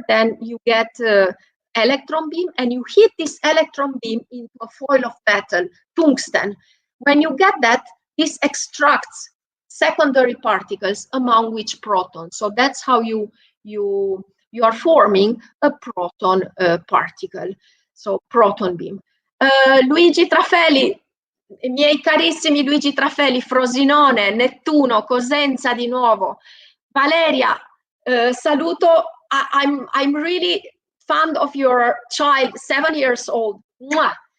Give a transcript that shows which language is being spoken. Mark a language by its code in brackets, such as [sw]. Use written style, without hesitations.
[en] Then you get electron beam, and you hit this electron beam into a foil of metal, tungsten. When you get that, this extracts secondary particles, among which protons. So that's how you are forming a proton particle. So proton beam. [it] Luigi Trafelli, i miei carissimi Luigi Trafelli, Frosinone, Nettuno, Cosenza di nuovo. Valeria, saluto. [en] I'm really fond of your child, 7 years old. Mwah!